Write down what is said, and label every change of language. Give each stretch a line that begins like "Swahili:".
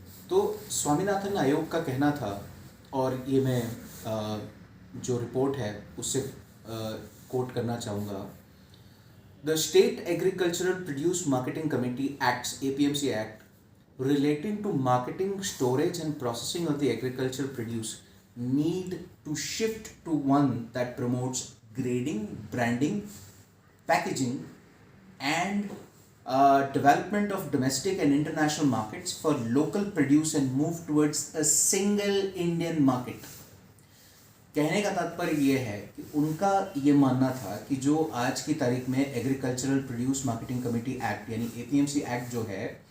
Hindi: तो स्वामीनाथन आयोग का कहना था, और ये मैं जो रिपोर्ट है उससे कोट करना चाहूँगा।
English: The State Agricultural Produce Marketing Committee Acts, APMC Act, relating to marketing, storage and processing of the agricultural produce need to shift to one that promotes grading, branding, packaging and development of domestic and international markets for local produce and move towards a single Indian market.
Hindi: कहने का तात्पर्य ये है कि उनका ये मानना था कि जो आज की तारीख में agricultural produce marketing committee act यानी एपीएमसी एक्ट जो है,